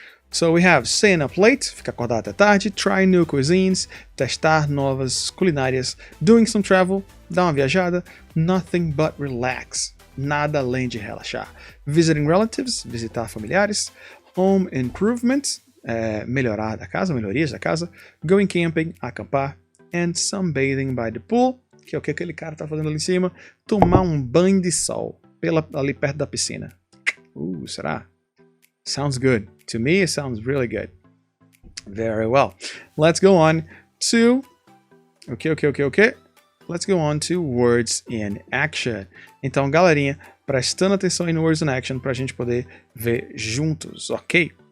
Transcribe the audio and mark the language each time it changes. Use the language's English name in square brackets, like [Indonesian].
[English] So we have staying up late, [Portuguese] ficar acordado até tarde, [English] try new cuisines, [Portuguese] testar novas culinárias, [English] doing some travel, [Portuguese] dar uma viajada, [English] nothing but relax, [Portuguese] nada além de relaxar, [English] visiting relatives, [Portuguese] visitar familiares, [English] home improvement, [Portuguese] melhorias da casa, [English] going camping, [Portuguese] acampar, [English] and sunbathing by the pool, [Portuguese] que é o que aquele cara tá fazendo ali em cima, tomar um banho de sol ali perto da piscina. Será? [English] Sounds good. To me, it sounds really good. Very well. Let's go on to... Okay. Let's go on to words in action. [Portuguese] Então, galerinha, prestando atenção aí no words in action pra gente poder ver juntos, ok?